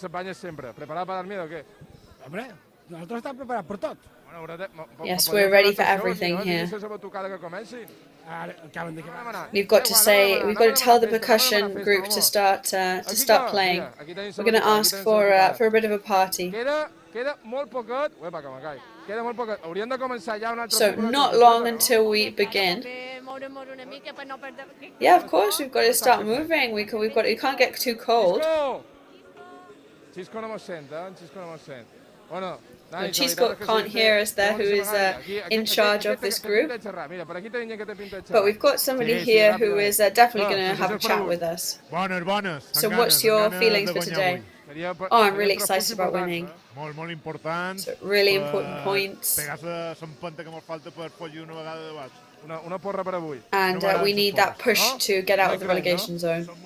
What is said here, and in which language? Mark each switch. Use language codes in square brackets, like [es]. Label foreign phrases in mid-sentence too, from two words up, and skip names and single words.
[en] Yes, we're ready for everything here. We've got to tell the percussion group to start playing. We're going to ask for a bit of a party. [ca] Queda molt poquet. Uepa, que me caig. Queda molt poquet. Hauríem de començar ja un altre... [en] So not long until we begin. Yeah, of course, we've got to start moving. We can't get too cold. [ca] Xisco no mos sent, Xisco no mos sent. [es] Bueno, [en] Dani, Chisco can't hear us there, who is in charge of this group. But we've got somebody here who is definitely going to have a chat with us. So what's your feelings for today? Oh, I'm really excited about winning. So really important points. And we need that push to get out of the relegation zone.